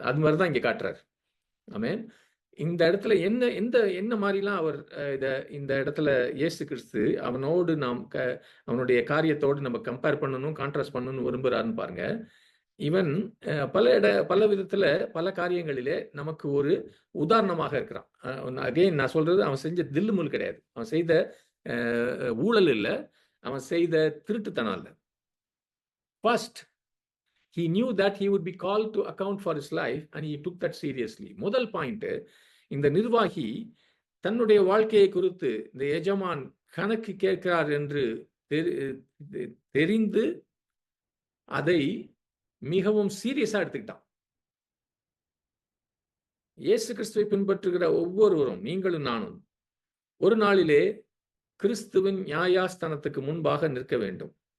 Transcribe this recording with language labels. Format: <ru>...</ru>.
<ta>அது மாதிரிதான் இங்க காட்டுறாரு. ஆமென். இந்த இடத்துல என்ன மாதிரிலாம் அவர் இந்த இடத்துல இயேசு கிறிஸ்து அவனோடு அவனுடைய காரியத்தோடு நம்ம கம்பேர் பண்ணணும், கான்ட்ராஸ்ட் பண்ணணும்னு விரும்புறாருன்னு பாருங்க. இவன் பல விதத்துல பல காரியங்களிலே நமக்கு ஒரு உதாரணமாக இருக்கிறான். அகைன் நான் சொல்றது, அவன் செஞ்ச தில்லுமுல் கிடையாது, அவன் செய்த ஊழல் இல்லை, அவன் செய்த திருட்டுத்தனம் இல்லை.</ta> <en>First, he knew that he would be called to account for his life and he took that seriously.</en> <ta>முதல் பாயிண்ட், இந்த நிர்வாகி தன்னுடைய வாழ்க்கையை குறித்து இந்த எஜமான் கணக்கு கேட்கிறார் என்று தெரிந்து அதை மிகவும் சீரியஸா எடுத்துக்கிட்டான். இயேசு கிறிஸ்துவை பின்பற்றுகிற ஒவ்வொருவரும், நீங்களும் நானும், ஒரு நாளிலே கிறிஸ்துவின் நியாயாஸ்தானத்துக்கு முன்பாக நிற்க வேண்டும்.</ta>